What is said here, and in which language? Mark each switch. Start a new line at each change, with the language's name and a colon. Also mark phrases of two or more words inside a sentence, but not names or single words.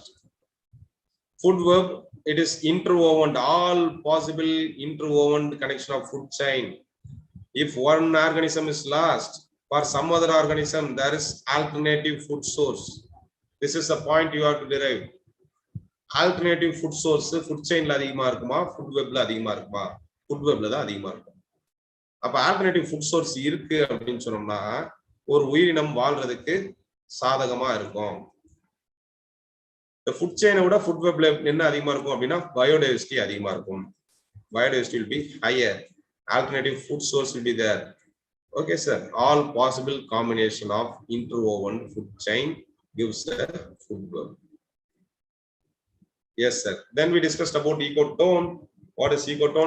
English: Food web, it is interwoven, all possible interwoven connection of food chain. If one organism is lost, for some other organism, there is alternative food source. This is the point you have to derive. Alternative food source, food chain
Tamil: ல அதிகமா இருக்குமா,
English: food web
Tamil: ல அதிகமா இருக்குமா,
English: food web
Tamil: ல டா அதிகமா இருக்கும். அப்ப
English: alternative food source
Tamil: இருக்கு அப்படின்னு சொன்னோம்னா ஒரு உயிரினம் வாழ்றதுக்கு சாதகமா இருக்கும். இந்த
English: food chain
Tamil: விட
English: food web
Tamil: என்ன அதிகமா இருக்கும் அப்படின்னா பயோடைவர்சிட்டி அதிகமா இருக்கும்.
English: Biodiversity will be higher. Alternative food source will be there. Okay, sir. All possible combination of interwoven food chain gives a food web. Yes, sir. Then we discussed about ecotone. What is ecotone?